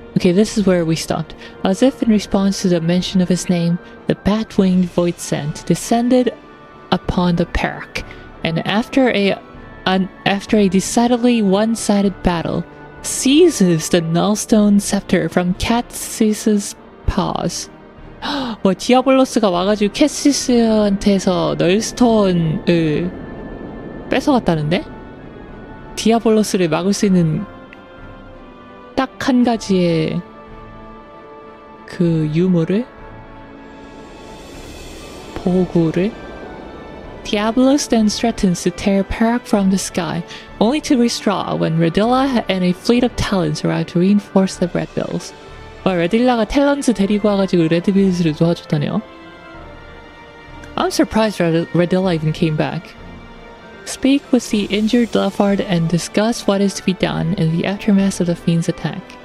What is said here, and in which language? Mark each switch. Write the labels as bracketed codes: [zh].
[en] Okay, this is where we stopped. As if in response to the mention of his name, the bat-winged void scent descended upon the Perak, and after a after a decidedly one-sided battle, seizes the Nullstone scepter from Cassis's paws. [ko] 뭐 디아블로스가 와가지고 캐시스한테서 널스톤을 뺏어갔다는데? 디아블로스를 막을 수 있는 딱 한 가지의 그 유물을? 보구를? [en] Diablos then threatens to tear Perak from the sky, only to withdraw when Redilla and a fleet of talons arrive to reinforce the Red Bills. [ko] 레딜라가 탤런스 데리고 와가지고 레드빌즈를 도와줬다네요. [en] I'm surprised Redilla even came back. Speak with the injured Leffard and discuss what is to be done in the aftermath of the Fiend's attack.